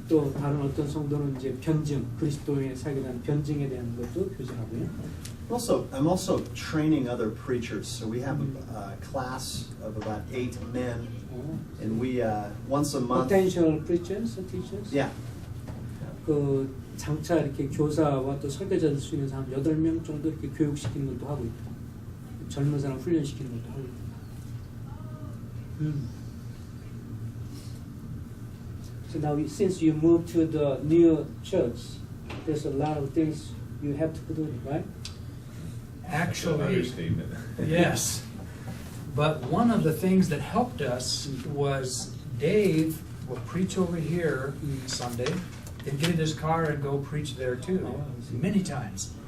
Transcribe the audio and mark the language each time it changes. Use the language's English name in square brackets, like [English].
[Korean] 또 다른 어떤 성도는 이제 변증, 그리스도의 사역에 대한 변증에 대한 것도 교제하고요. [English] I'm also training other preachers. So we have a class of about 8 men, and we once a month. Potential preachers, teachers. Yeah. [Korean] 그 장차 이렇게 교사와 또 설교자 될 수 있는 사람 8명 정도 이렇게 교육시키는 것도 하고 있고 젊은 사람 훈련시키는 것도 하고 있고. [English] So now, since you moved to the new church, there's a lot of things you have to do, right? Actually, understatement. Yes. But one of the things that helped us was Dave will preach over here Sunday, then get in his car and go preach there too, many times.